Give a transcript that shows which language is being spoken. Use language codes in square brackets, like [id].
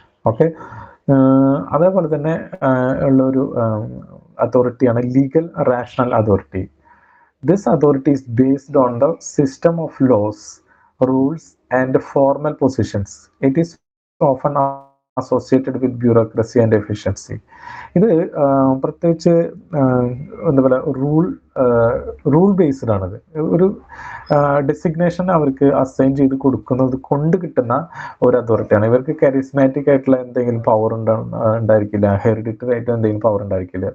[ml] Okay, അതേപോലെ തന്നെ ഉള്ളൊരു അതോറിറ്റിയാണ് legal rational authority. [en] This authority is based on the system of laws, rules and formal positions. It is often associated with bureaucracy and efficiency. [ml] ഇത് പ്രത്യേകിച്ച് എന്താ പറയുക rule based ആണത്. ഒരു ഡെസിഗ്നേഷൻ അവർക്ക് അസൈൻ ചെയ്ത് കൊടുക്കുന്നത് കൊണ്ട് കിട്ടുന്ന ഒരു അതോറിറ്റിയാണ്. ഇവർക്ക് കരിസ്മാറ്റിക് ആയിട്ടുള്ള എന്തെങ്കിലും പവർ ഉണ്ടായിരിക്കില്ല, ഹെറിഡിറ്ററി ആയിട്ട് എന്തെങ്കിലും പവർ ഉണ്ടായിരിക്കില്ല.